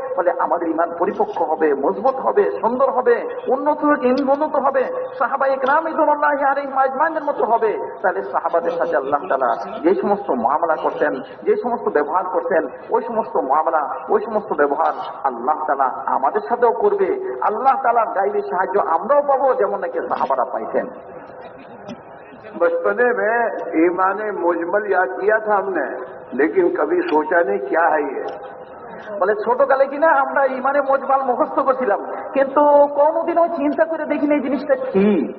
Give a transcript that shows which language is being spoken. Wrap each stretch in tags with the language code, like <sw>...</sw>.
<bn>বলে আমাদের ইমান পরিপক্ক হবে, মজবুত হবে, সুন্দর হবে, উন্নত হবে, সাহাবায়ে কেরাম রিদওয়ানুল্লাহি আলাইহিম আজমাইনের মতো হবে। তাহলে সাহাবাদের সাথে আল্লাহ তাআলা যে সমস্ত মুআমালা করতেন, যে সমস্ত ব্যবহার করতেন, ওই সমস্ত মুআমালা, ওই সমস্ত ব্যবহার আল্লাহ তাআলা আমাদের সাথেও করবে। আল্লাহ তাআলার গায়বী সাহায্য আমরাও পাবো, যেমন নাকি সাহাবারা পাইতেন।</bn> <hi>बचपने में ईमान मुजमल याद किया था हमने, लेकिन कभी सोचा नहीं क्या है ये।</hi> <bn>বলে ছোটকালে কিনা আমরা ইমানে মজমাল মুখস্থ করছিলাম, কিন্তু কোনোদিনও চিন্তা করে দেখিনি এই জিনিসটা কি।</bn>